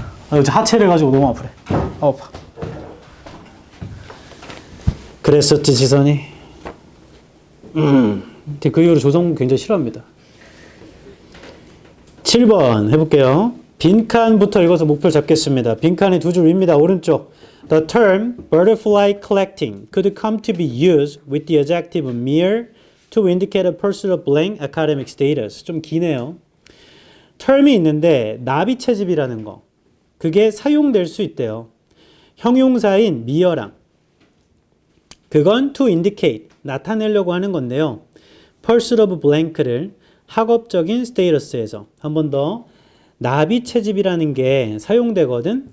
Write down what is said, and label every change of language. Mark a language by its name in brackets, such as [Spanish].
[Korean] 하체를 가지고 너무 아프래. 그랬었지 지선이. 그 이후로 조성 굉장히 싫어합니다. 7번 해볼게요. 빈칸부터 읽어서 목표를 잡겠습니다. 빈칸이 두 줄 위입니다. 오른쪽. [English] The term butterfly collecting could come to be used with the adjective mere to indicate a person of blank academic status. [Korean] 좀 기네요. term이 있는데 나비 채집이라는 거. 그게 사용될 수 있대요. 형용사인 mere랑. 그건 [English] to indicate, [Korean] 나타내려고 하는 건데요. [English] person of blank [Korean] 를 학업적인 스테이터스에서 한 번 더 나비 채집이라는 게 사용되거든.